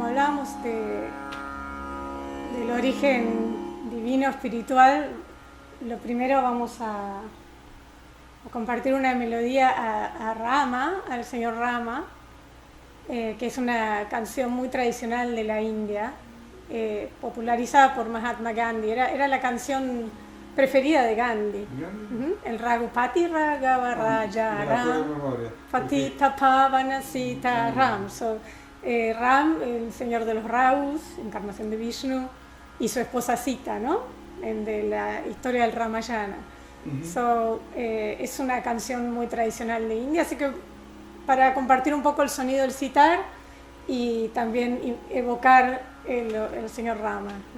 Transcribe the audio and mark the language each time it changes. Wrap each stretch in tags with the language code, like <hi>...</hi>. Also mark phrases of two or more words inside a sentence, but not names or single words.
<es>hablábamos del origen divino espiritual, lo primero vamos a compartir una melodía a Rama, al señor Rama, que es una canción muy tradicional de la India, popularizada por Mahatma Gandhi. Era la canción preferida de Gandhi.</es> <hi>El रघुपति राघव राजा राम, पतित पावन सीता राम.</hi> <es>Ram, el señor de los Raus, encarnación de Vishnu, y su esposa Sita, ¿no? De la historia del Ramayana. Es una canción muy tradicional de India, así que para compartir un poco el sonido del sitar y también evocar el señor Rama, ¿no?</es>